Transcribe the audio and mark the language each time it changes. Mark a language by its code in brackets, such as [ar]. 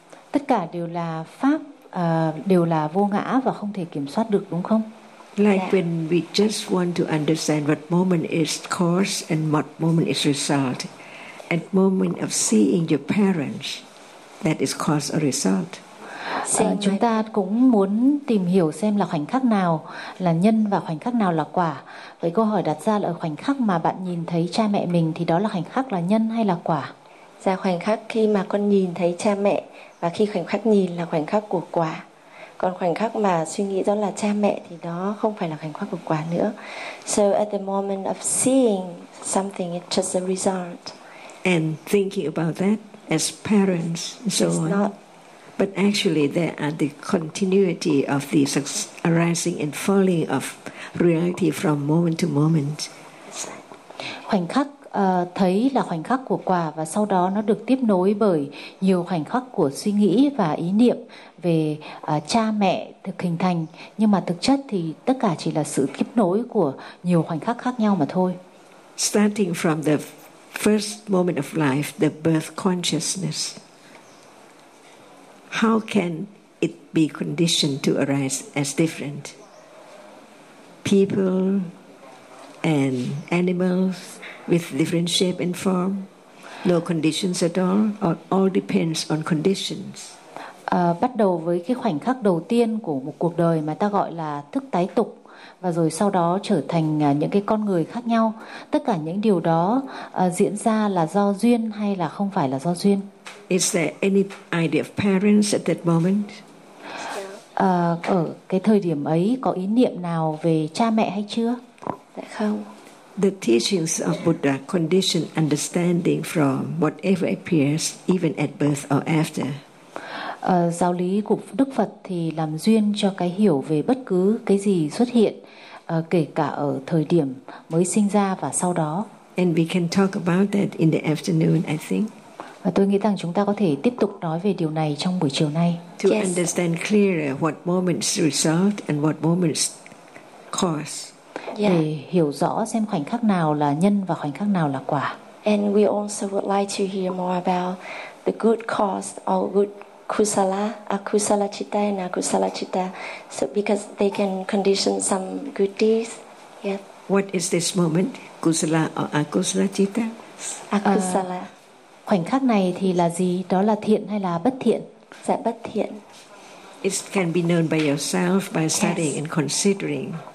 [vi] Tất cả đều là pháp, đều là vô ngã và không thể kiểm soát được, đúng không? [en] Like yeah. When we just want to understand what moment is cause and what moment is result. At moment of seeing your parents, that is cause or result. [vi] Chúng ta cũng muốn tìm hiểu xem là khoảnh khắc nào là nhân và khoảnh khắc nào là quả. Vậy câu hỏi đặt ra là ở khoảnh khắc mà bạn nhìn thấy cha mẹ mình thì đó là khoảnh khắc là nhân hay là quả? Dạ, khoảnh khắc khi mà con nhìn thấy cha mẹ và khi khoảnh khắc nhìn là khoảnh khắc của quả. Còn khoảnh khắc mà suy nghĩ đó là cha mẹ thì đó không phải là khoảnh khắc của quả nữa. [en] So at the moment of seeing something, it's just a result. And thinking about that as parents and so on. But actually there are the continuity of the arising and falling of reality from moment to moment. [vi] Khoảnh khắc thấy là khoảnh khắc của quả và sau đó nó được tiếp nối bởi nhiều khoảnh khắc của suy nghĩ và ý niệm về cha mẹ được hình thành. Nhưng mà thực chất thì tất cả chỉ là sự tiếp nối của nhiều khoảnh khắc khác nhau mà thôi. [en] Starting from the first moment of life, the birth consciousness. How can it be conditioned to arise as different? People and animals with different shape and form, no conditions at all, or all depends on conditions. [vi] Bắt đầu với cái khoảnh khắc đầu tiên của một cuộc đời mà ta gọi là thức tái tục, và rồi sau đó trở thành những cái con người khác nhau. Tất cả những điều đó diễn ra là do duyên hay là không phải là do duyên? [en] Is there any idea of parents at that moment? [vi] Ở cái thời điểm ấy có ý niệm nào về cha mẹ hay chưa? Dạ không. [en] The teachings of Buddha condition understanding from whatever appears, even at birth or after. [vi] Giáo lý của Đức Phật thì làm duyên cho cái hiểu về bất cứ cái gì xuất hiện, kể cả ở thời điểm mới sinh ra và sau đó. [en] And we can talk about that in the afternoon, I think. [vi] Và tôi nghĩ rằng chúng ta có thể tiếp tục nói về điều này trong buổi chiều nay. [en] To yes. Understand clearer what moments result and what moments cause. Yeah. [vi] Để hiểu rõ xem khoảnh khắc nào là nhân và khoảnh khắc nào là quả. [en] And we also would like to hear more about the good cause or good kusala, akusala citta and akusala citta, so because they can condition some good deeds. Yeah. What is this moment, kusala or akusala citta? Akusala. [vi] khoảnh khắc này thì là gì? Đó là thiện hay là bất thiện? Dạ, bất thiện. [en] It can be known by yourself by studying and considering.